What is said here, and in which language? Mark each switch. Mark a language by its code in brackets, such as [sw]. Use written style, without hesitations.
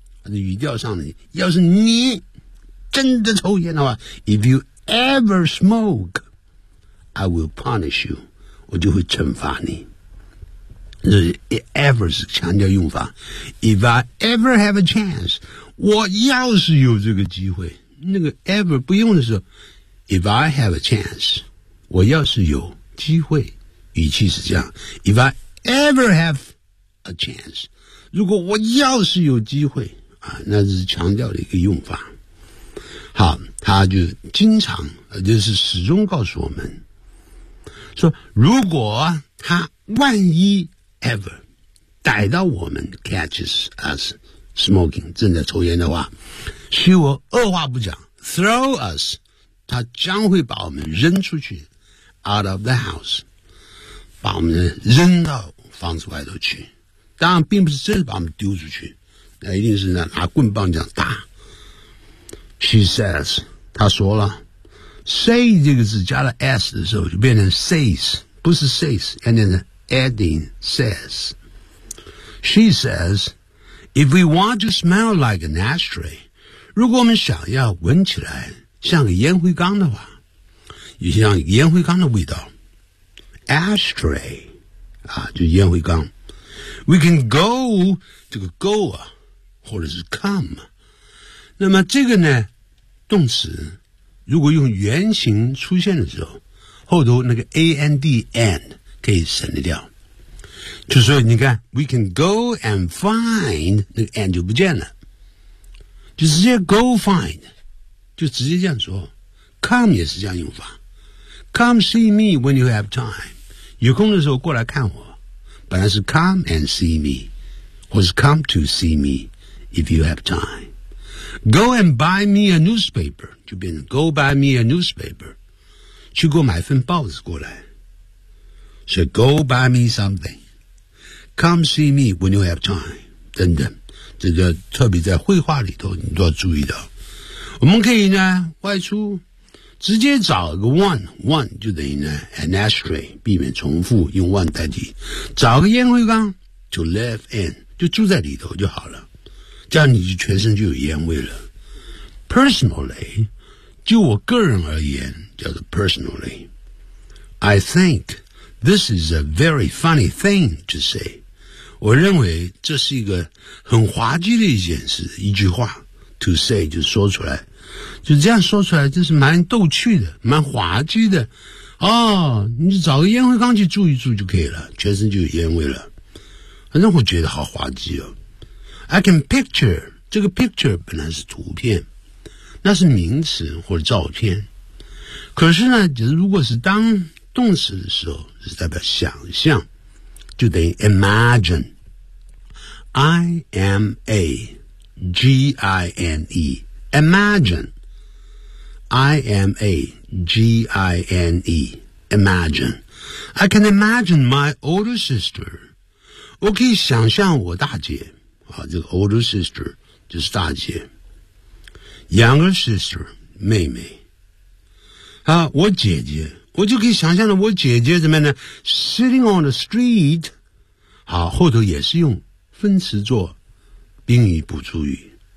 [zh] 语调上的，要是你真的抽烟的话 ， [en] If you ever smoke, I will punish you， [zh] 我就会惩罚你。这是 ever 是强调用法。 [en] If I ever have a chance， [zh] 我要是有这个机会，那个 ever 不用的时候 ， [en] If I have a chance， [zh] 我要是有机会，语气是这样。 [en] If I ever have a chance， [zh] 如果我要是有机会。那是强调的一个用法。好，他就经常就是始终告诉我们说，如果他万一 ever 逮到我们 [en] catches us smoking [zh] 正在抽烟的话， she will 二话不讲 throw us， 他将会把我们扔出去 [en] out of the house， [zh] 把我们扔到房子外头去。当然并不是真的把我们丢出去，那一定是呢拿棍棒这样打。 She says， 她说了 ，say 这个字加了 s 的时候就变成 says， 不是 says， 而是 adding says。 [en] She says， if we want to smell like an ashtray， [zh] 如果我们想要闻起来像个烟灰缸的话，也像烟灰缸的味道 ，ashtray 啊，就烟灰缸。 [en] We can go [zh] 这个 [en] go 啊。 [zh] 或者是 come， 那么这个呢动词如果用原形出现的时候，后头那个 and and 可以省得掉，就是说你看 [en] we can go and find， [zh] 那个 and 就不见了，就直接 [en] go find， [zh] 就直接这样说。 [en] come 也是这样用法， come see me when you have time， [zh] 有空的时候过来看我，本来是 [en] come and see me， 或是 come to see meIf you have time. Go and buy me a newspaper. [zh] 就变成 [en] go buy me a newspaper. [zh] 去给我买份报纸过来。 [en] So go buy me something. Come see me when you have time. [zh] 等等。这个特别在绘画里头你都要注意到。我们可以呢外出直接找个 one 就等于呢 an ashtray， 避免重复用 one 代替。找个烟灰缸 [en] to live in， [zh] 就住在里头就好了。这样你就全身就有烟味了。Personally， 就我个人而言，叫做 personally。 [en] I think this is a very funny thing to say。 [zh] 我认为这是一个很滑稽的一件事，一句话 to say 就说出来，就这样说出来，这是蛮逗趣的，蛮滑稽的。哦，你找个烟灰缸去住一住就可以了，全身就有烟味了。反正我觉得好滑稽哦。 [en] I can picture, [zh] 这个 picture 本来是图片，那是名词或者照片。可是呢，就是如果是当动词的时候，是代表想象，就等于 imagine。 [en] I-M-A-G-I-N-E, imagine. I-M-A-G-I-N-E, imagine. I can imagine my older sister. [zh] 我可以想象我大姐、啊、这个 older sister 就是大姐 younger sister 妹妹、啊、我姐姐，我就可以想象了我姐姐怎么样呢 [en] sitting on the street、 [zh] 啊、后头也是用分词做宾语补助语。